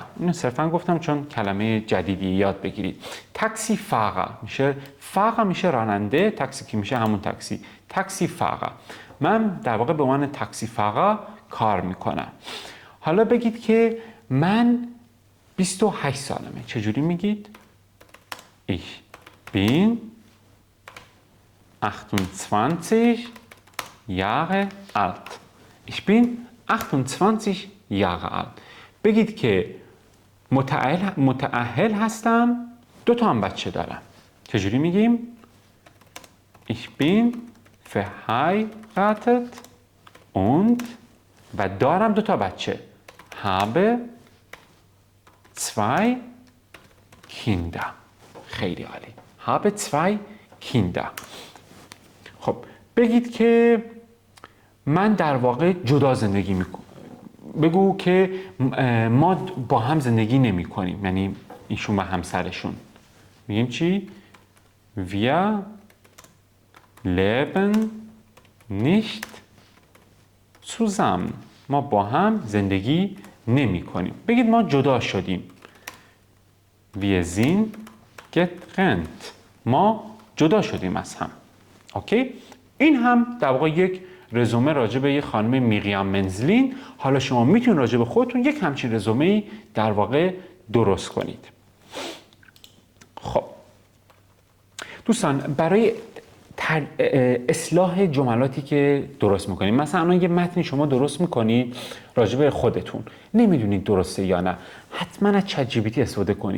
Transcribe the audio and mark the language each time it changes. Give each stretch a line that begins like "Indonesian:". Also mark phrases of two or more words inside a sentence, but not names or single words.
Persian: اینو صرفا گفتم چون کلمه جدیدی یاد بگیرید. Taxifahrer میشه راننده، تاکسی که میشه همون تاکسی. Taxifahrer. من در واقع به عنوان Taxifahrer کار میکنم. حالا بگید که من 28 سالمه. چجوری میگید؟
German: Ich bin 28 Jahre alt. Ich bin 28 Jahre alt.
Persian: بگید که متأهل هستم، 2 تا هم بچه دارم. چجوری میگیم؟
German: Ich bin verheiratet und
Persian: و دارم 2 تا بچه.
German: habe 2 Kinder.
Persian: خیلی عالی.
German: habe 2 Kinder.
Persian: خب بگید که من در واقع جدا زندگی میکنم. بگو که ما با هم زندگی نمی کنیم، یعنی ایشون و همسرشون. میگیم چی؟
German: Wir leben nicht zusammen.
Persian: ما با هم زندگی نمی کنیم. بگید ما جدا شدیم.
German: Wir sind getrennt.
Persian: ما جدا شدیم از هم. اوکی؟ این هم در واقع یک رزومه راجع به یک خانم میریام منزلین. حالا شما میتونید راجع به خودتون یک همچین رزومه‌ای در واقع درست کنید. خب دوستان، برای اصلاح جملاتی که درست میکنید، مثلا الان یه متنی شما درست میکنید راجع به خودتون، نمیدونید درسته یا نه، حتما از چت جی پی تی استفاده کنید.